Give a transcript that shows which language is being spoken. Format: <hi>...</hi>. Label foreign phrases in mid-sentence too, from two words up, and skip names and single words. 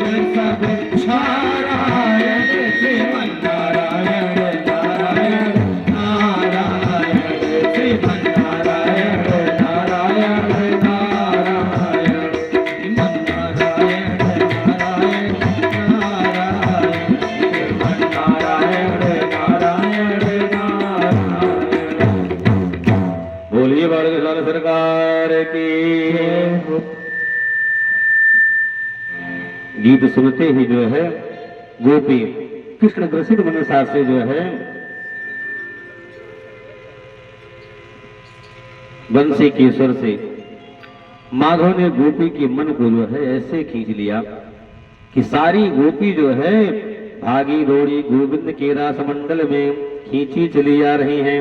<hi>सब क्षारायण श्रीमन नारायण नारायण नारायण श्रीमन नारायण नारायण नारायण श्रीमन नारायण नारायण नारायण श्रीमन नारायण नारायण नारायण। बोलिए भारत सरकार की। गीत सुनते ही जो है गोपी कृष्ण ग्रसित मनसा से जो है बंसी के स्वर से माधव ने गोपी के मन को जो है ऐसे खींच लिया कि सारी गोपी जो है भागी दौड़ी गोविंद के रास मंडल में खींची चली जा रही हैं।</hi>